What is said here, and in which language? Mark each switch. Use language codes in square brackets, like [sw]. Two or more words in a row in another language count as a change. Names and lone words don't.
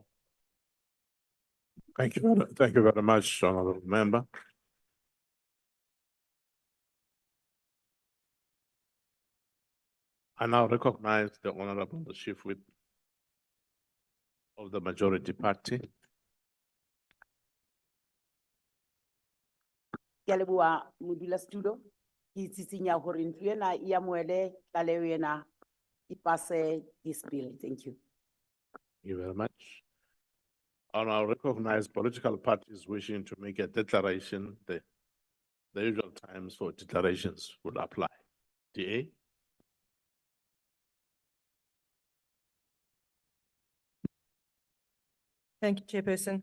[en] Thank you very much, Honourable Member. I now recognize the Honourable Chief Whip of the Majority Party. [st] Ke a leboha modulasetulo. Ke itsisinya hore ntlo ena e amohele tlaleho ena e pase [en] this bill. Thank you. Thank you very much. I now recognize political parties wishing to make a declaration. The usual times for declarations will apply. DA? Thank you, Chairperson.